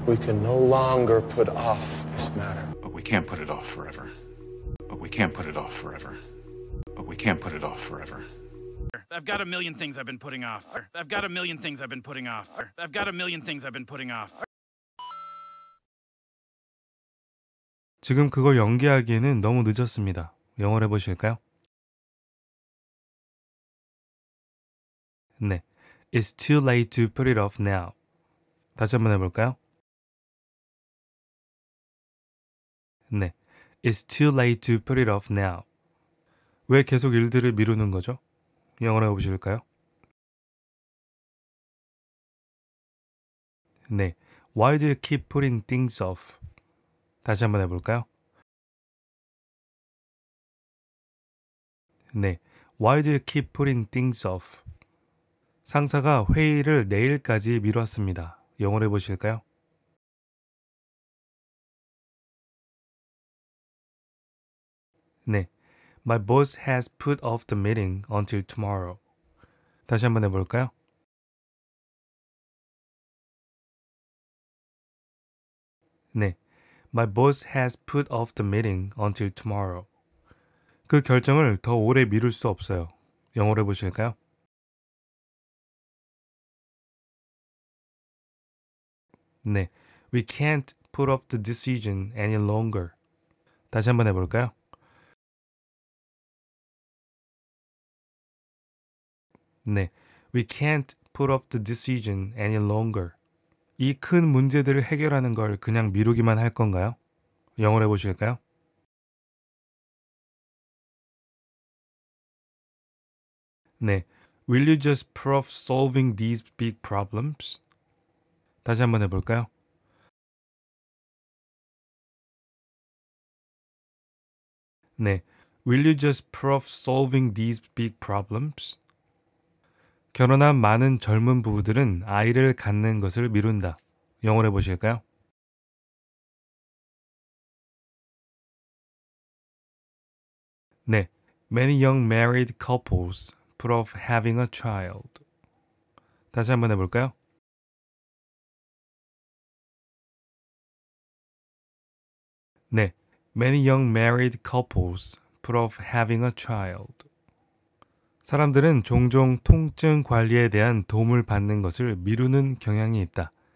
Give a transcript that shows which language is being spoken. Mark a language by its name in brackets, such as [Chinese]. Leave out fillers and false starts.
[English] We can no longer put off this matter. But we can't put it off forever. But we can't put it off forever. But we can't put it off forever. I've got a million things I've been putting off. I've got a million things I've been putting off. I've got a million things I've been putting off. [Korean] 지금 그걸 연기하기에는 너무 늦었습니다. 영어로 해보실까요? [English] 네, It's too late to put it off now. [Korean] 다시 한번 해볼까요? [English] 네, It's too late to put it off now. [Korean] 왜 계속 일들을 미루는 거죠? 영어로 해보실까요? [English] 네, Why do you keep putting things off? [Korean] 다시 한번 해볼까요? [English] 네, Why do you keep putting things off? [Korean] 상사가 회의를 내일까지 미뤘습니다. 영어로 해보실까요? [English] 네, My boss has put off the meeting until tomorrow. [Korean] 다시 한번 해볼까요? [English] 네, My boss has put off the meeting until tomorrow. [Korean] 그 결정을 더 오래 미룰 수 없어요. 영어로 해보실까요? [English] 네, We can't put off the decision any longer. [Korean] 다시 한번 해볼까요? [English] 네, We can't put off the decision any longer. [Korean] 이 큰 문제들을 해결하는 걸 그냥 미루기만 할 건가요? 영어로 해보실까요? [English] 네, Will you just put off solving these big problems? [Korean] 다시 한번 해볼까요? [English] 네, Will you just put off solving these big problems? [Korean] 결혼한 많은 젊은 부부들은 아이를 갖는 것을 미룬다. 영어로 해보실까요? [English] 네, Many young married couples put off having a child. [Korean] 다시 한번 해볼까요? [English] 네, Many young married couples put off having a child. [Korean] 사람들은 종종 통증 관리에 대한 도움을 받는 것을 미루는 경향이 있다.